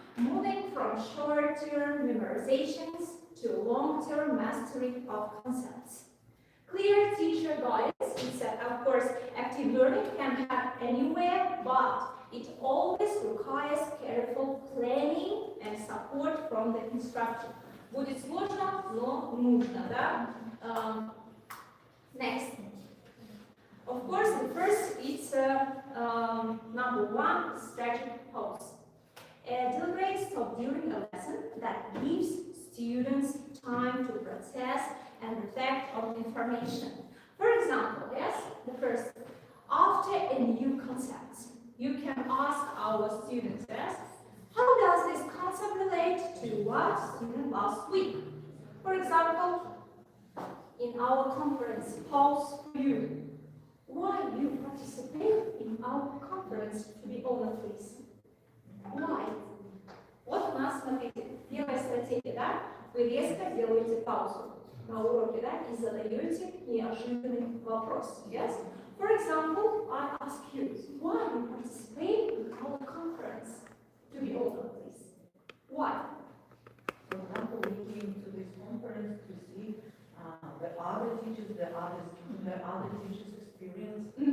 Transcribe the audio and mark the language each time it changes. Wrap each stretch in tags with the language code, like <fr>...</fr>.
<en>Moving from short-term memorizations to long-term mastery of concepts. Clear teacher guidance is, of course, active learning can happen anywhere, but it always requires careful planning and support from the instructor.</en> <ru>Будет сложно, но нужно, да?</ru> <en>Next. Of course, the first is number 1, strategic pause. A deliberate stop during a lesson that gives students time to process and reflect on information. For example, yes, the first, after a new concept, you can ask our students, yes, how does this concept relate to what student last week? For example, in our conference, pause for you. Why you participate in our conference, to be honest, please? Why?</en> <ru>Вот у нас, смотрите, первая стратегия, да? Вы резко делаете паузу на уроке, да, и задаете неожиданный вопрос.</ru> <en>Yes? For example, I ask you, why you participate in our conference? To be honest, please. Why? For example, we came to this conference to see the other teachers, the other teachers' experience.</en>